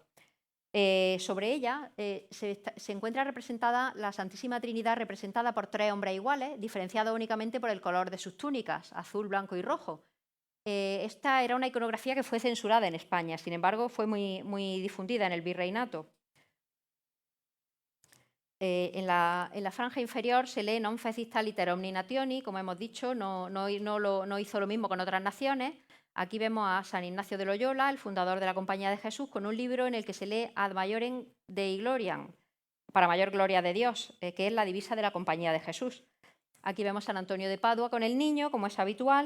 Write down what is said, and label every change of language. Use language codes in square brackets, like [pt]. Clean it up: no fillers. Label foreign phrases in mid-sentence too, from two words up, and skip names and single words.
[es] Sobre ella se encuentra representada la Santísima Trinidad, representada por 3 hombres iguales, diferenciados únicamente por el color de sus túnicas, azul, blanco y rojo. Esta era una iconografía que fue censurada en España, sin embargo fue muy difundida en el virreinato. En la franja inferior se lee [la] non fecit aliter omni nationi, [es] como hemos dicho, no hizo lo mismo con otras naciones. Aquí vemos a San Ignacio de Loyola, el fundador de la Compañía de Jesús, con un libro en el que se lee [la] Ad Maiorem Dei Gloriam, [es] para mayor gloria de Dios, que es la divisa de la Compañía de Jesús. Aquí vemos a San Antonio de Padua con el niño, como es habitual.